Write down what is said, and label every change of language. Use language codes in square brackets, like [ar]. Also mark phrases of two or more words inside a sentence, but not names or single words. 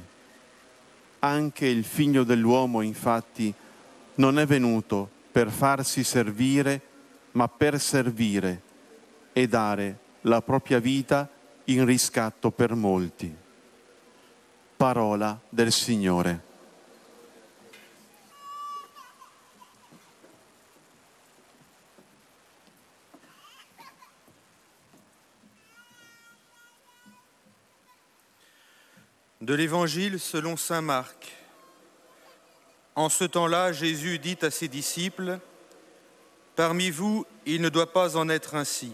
[it] Anche il Figlio dell'uomo, infatti, non è venuto per farsi servire, ma per servire e dare la propria vita in riscatto per molti. Parola del Signore. [fr] De l'Évangile selon saint Marc. En ce temps-là, Jésus dit à ses disciples: « Parmi vous, il ne doit pas en être ainsi.